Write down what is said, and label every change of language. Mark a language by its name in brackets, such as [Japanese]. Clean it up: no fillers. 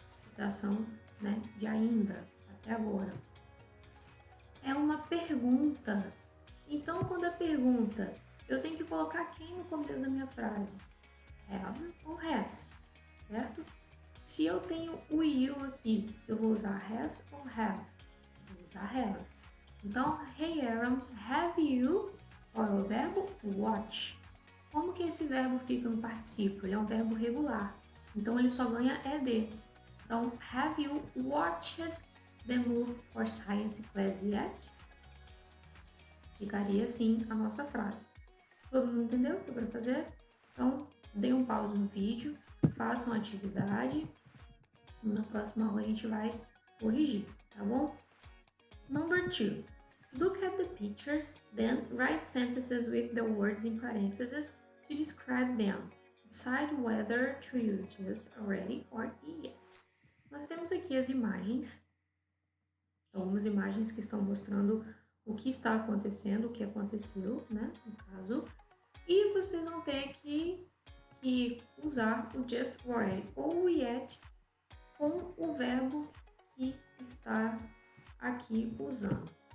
[Portuguese] Essa ação, né, de ainda, até agora. É uma pergunta. Então, quando é pergunta, eu tenho que colocar quem no começo da minha frase? Have ou has, certo? Se eu tenho o you aqui, eu vou usar has ou have? Vou usar have. [English] Então, hey Aaron, have you? [Portuguese] Qual é o verbo? Watch. Como que esse verbo fica no particípio? Ele é um verbo regular. Então, ele só ganha ed. [English] Então, have you watched the movie for science class yet? [Portuguese] Ficaria assim a nossa frase. Todo mundo entendeu o que eu quero fazer? Então, dê um pause no vídeo, façam a atividade. Na próxima aula a gente vai corrigir, tá bom? [English] Number 2. Look at the pictures, then write sentences with the words in parentheses to describe them. Decide whether to use just, already or yet. [Portuguese] Nós temos aqui as imagens, algumas imagens que estão mostrando o que está acontecendo, o que aconteceu, né, no caso, e vocês vão ter que usar o just already ou o yet com o verbo que está aqui usando.